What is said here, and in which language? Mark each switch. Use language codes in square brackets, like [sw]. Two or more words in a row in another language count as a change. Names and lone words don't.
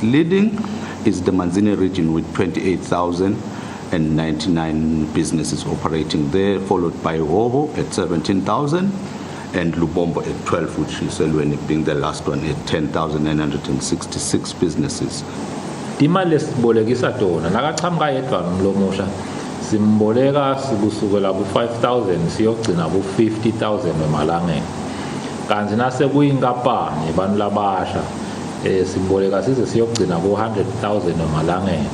[en] Leading is the Manzini region with 28,099 businesses operating there, followed by Hoho at 17,000 and Lubombo at 12, which is Elweni being the last one at 10,966 businesses. [ss] Imali esibolekisa tona nakaqhamuka yedwa nomlomusha simboleka kusukela ku-5,000 siyogcina ku-50,000 emalangeni. Kanti nase kuyinkampani abantu labasha simboleka size siyogcina ku-100,000 emalangeni.